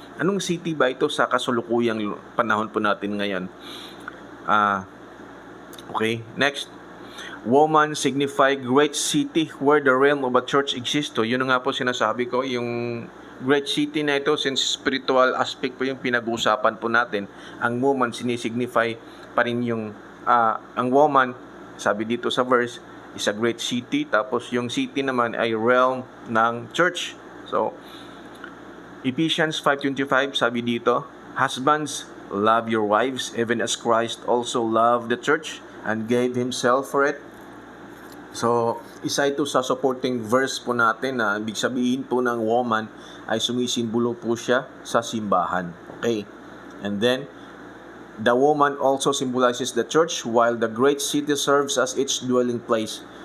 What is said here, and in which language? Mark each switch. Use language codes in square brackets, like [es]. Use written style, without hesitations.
[tl] Anong city ba ito sa kasulukuyang panahon po natin ngayon? [en] Okay, next. Woman signify great city where the realm of a church exists. [tl] So, yun nga po sinasabi ko, yung great city na ito, since spiritual aspect po yung pinag-uusapan po natin, ang woman sinisignify pa rin yung ang woman, sabi dito sa verse, [en] is a great city. [tl] Tapos yung city naman ay realm ng church. [en] So Ephesians 5:25, [tl] sabi dito, [en] husbands, love your wives even as Christ also loved the church and gave himself for it. [tl] So, isa ito sa supporting verse po natin na ibig sabihin po ng woman ay sumisimbolo po siya sa simbahan. [en] Okay? And then, the woman also symbolizes the church while the great city serves as its dwelling place.